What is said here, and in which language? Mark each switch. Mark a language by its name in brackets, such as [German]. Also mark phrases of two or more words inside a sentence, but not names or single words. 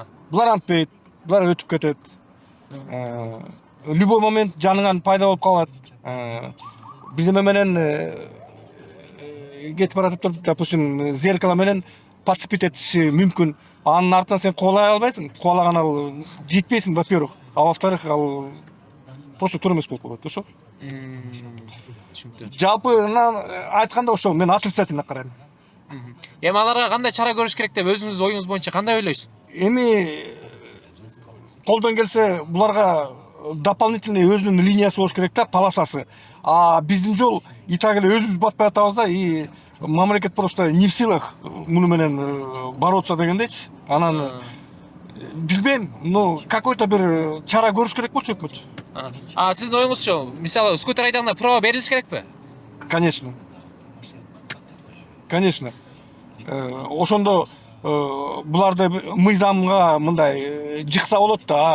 [Kyrgyz] Булар антпейт, булар өтүп кетет. [Russian] Любой момент [Kyrgyz] жаныңан пайда болуп калат. Бирдеме менен кетип баратып туруп, допустим, зеркало менен подцепить этиши мүмкүн. Анын артынан сен кубалай албайсың. Кубалаган ал жетпейсиң, [Russian] во-первых. А во-вторых, [Kyrgyz] ал просто туура эмес болуп калат, ошо. Түшүнүктүү. Жалпы айтканда ошо мен отрицательно карайм. Эми аларга кандай чара көрүш керек деп өзүңүздүн оюңуз боюнча кандай ойлойсуз? Эми колдон келсе буларга дополнительный өзүнүн линиясы болуш керек да, полосасы. А биздин жол [Russian] и так [Kyrgyz] эле өзүбүз батпай атабыз да, и мамлекет просто [Russian] не в силах [Kyrgyz] муну менен бороться дегендейчи. Анан билбейм, [Russian] но какой-то [Kyrgyz] бир чара көрүш керек болчу өкмөт. Сиздин оюңузчу, мисалы скутер айдаганда права берилиш керекпи? [Russian] Конечно. Конечно. [Kyrgyz] Ошондо буларды мыйзамга мындай жыкса болот да.